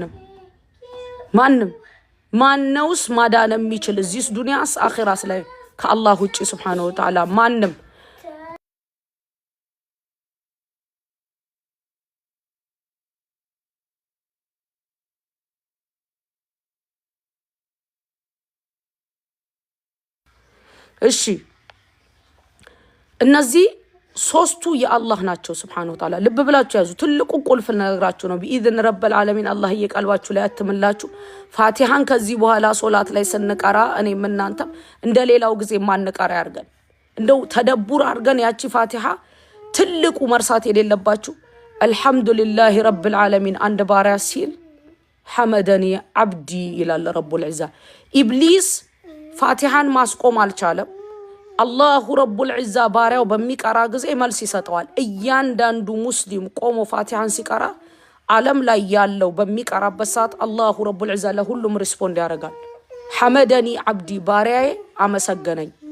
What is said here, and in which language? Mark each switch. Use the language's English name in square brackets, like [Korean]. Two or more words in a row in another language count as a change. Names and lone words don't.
[Amharic] ማንነውስ ማዳን የሚችል እዚህ ዱንያስ አኺራስ ላይ ከአላህ ውጪ [Arabic] سبحانه وتعالى [Amharic] ማንም እሺ እነዚህ ሶስቱ የአላህ ናቸው [Arabic] سبحانه وتعالى [Amharic] ልብ ብላችሁ ያዙ ትልቁ ቁልፍ ነገራችሁ ነው [Arabic] بإذن رب العالمين [Amharic] አላህ የቀልባችሁ ላይ አትምላችሁ ፋቲሃን ከዚህ በኋላ ሶላት ላይ ስንቀራ እኔም እናንተም እንደሌላው ጊዜ ማንቀራ ያርገን እንደው ተደቡር አርገን ያቺ ፋቲሃ ትልቁ መርሳት የሌለባችሁ አልহামዱሊላሂ [Arabic] رب العالمين [Amharic] አንድ ባሪያ ሲል [Arabic] حمدني عبدي [Amharic] ይላል [Arabic] رب العزة [Amharic] ኢብሊስ ፋቲሃን ማስቆም አልቻለም [Arabic] الله رب العزة [Amharic] ባሪያው በሚቀራ ጊዜ መልስ ይሰጠዋል እያንዳንዱ ሙስሊም ቆሞ ፋቲሃን ሲቀራ ዓለም ላይ ያለው በሚቀራበት ሰዓት [Arabic] الله رب العزة [Amharic] ለሁሉም ሪስፖንድ ያደርጋል [Arabic] حمدني عبدي [Amharic] ባሪያዬ አመሰገነኝ